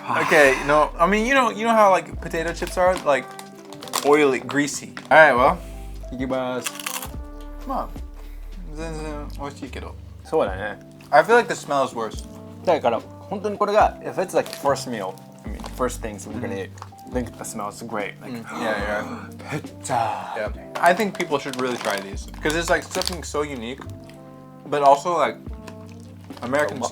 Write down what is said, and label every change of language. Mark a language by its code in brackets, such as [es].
[en] Okay, I mean, you know how like potato chips are, like oily, greasy. All right, well, [ja] いきます。まあ、全然美味しいけど。そうだね。 [en] I feel like the smell is worse. [ja] だから本当にこれが [en] if it's like first meal, I mean first things we're gonna eat, I think the smell is great. Like Yeah. pizza. Yeah. I think people should really try these because it's like something so unique, but also like Americans.